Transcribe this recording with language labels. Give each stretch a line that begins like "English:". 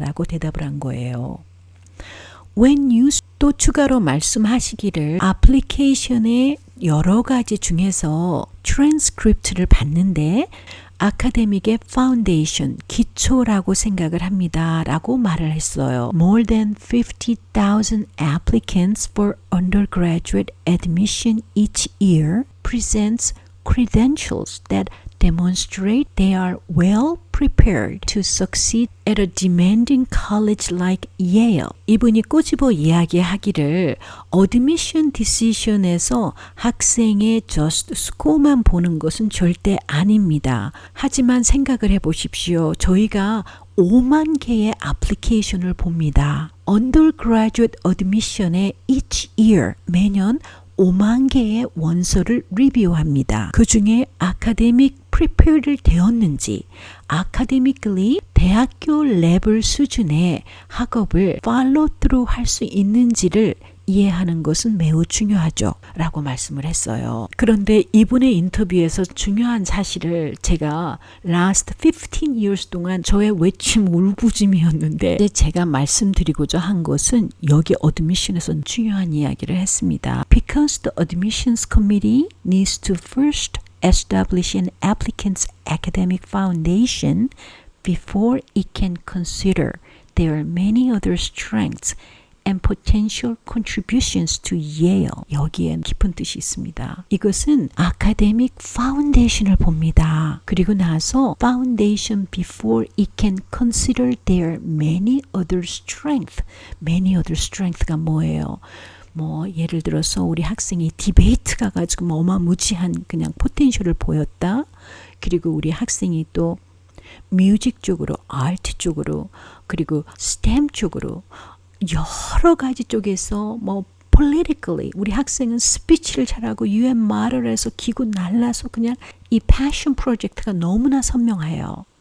Korean: 라고 대답을 한 거예요.
English: When you
Korean: 또 추가로 말씀하시기를 애플리케이션의 여러 가지 중에서 트랜스크립트를 봤는데 아카데믹의 파운데이션, 기초라고 생각을 합니다. 라고 말을 했어요.
English: More than 50,000 applicants for undergraduate admission each year presents credentials that demonstrate they are well prepared to succeed at a demanding college like Yale.
Korean: 이분이 꼬집어 이야기하기를 admission decision에서 학생의
English: just score
Korean: 만 보는 것은 절대 아닙니다. 하지만 생각을 해보십시오. 저희가 5만 개의 애플리케이션을 봅니다. undergraduate admission에
English: each year,
Korean: 매년 5만 개의 원서를 리뷰합니다. 그 중에 아카데믹 prepared 되었는지, academically 대학교 레벨 수준의 학업을
English: follow through
Korean: 할 수 있는지를 이해하는 것은 매우 중요하죠. 라고 말씀을 했어요. 그런데 이분의 인터뷰에서 중요한 사실을 제가
English: last 15 years
Korean: 동안 저의 외침 울부짖음이었는데 제가 말씀드리고자 한 것은 여기 admission에서 중요한 이야기를 했습니다.
English: Because the admissions committee needs to first establish an applicant's academic foundation before it can consider their many other strengths and potential contributions to Yale.
Korean: 여기엔 깊은 뜻이 있습니다. 이것은 academic foundation을 봅니다. 그리고 나서
English: foundation before it can consider their many other strength.
Korean: many other strength가 뭐예요? 예를 들어서 우리 학생이 디베이트 가가지고 어마무지한 그냥 포텐셜을 보였다. 그리고 우리 학생이 또 뮤직 쪽으로, 아트 쪽으로, 그리고 스템 쪽으로 여러 가지 쪽에서 politically 우리 학생은 스피치를 잘하고 UN 말을 해서 기고 날라서 그냥 이 패션 프로젝트가 너무나 선명해요.